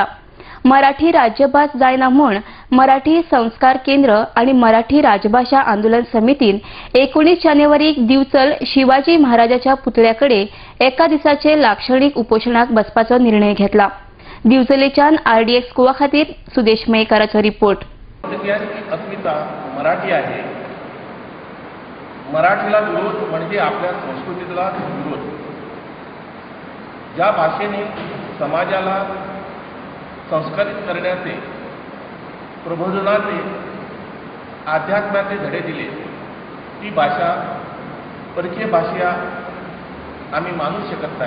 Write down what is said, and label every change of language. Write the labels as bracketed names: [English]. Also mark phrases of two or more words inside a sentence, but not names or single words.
[Konkani] मराठी राज्य भास जायना म्हण मराठी संस्कार केंद्र आणि मराठी राजभाषा आंदोलन समितीन 19 जानेवारीक दिवचल शिवाजी महाराजाच्या पुतळ्याकडे एका दिसाचे लाक्षणिक उपोषणाक बसपाचो निर्णय घेतला. दिवचलेच्यान RDX गोवा खातीर सुदेश मयेकाराचो रिपोर्ट. [Marathi] अस्मिता मराठी आहे. मराठीला विरोध म्हणजे आपल्या संस्कृतीला विरोध. ज्या भाषेने समाजाला संस्कारित करण्याचे, प्रबोधनाचे, अध्यात्माचे धडे दिले ती भाषा परकीय भाषा आम्ही मानू शकत नाही.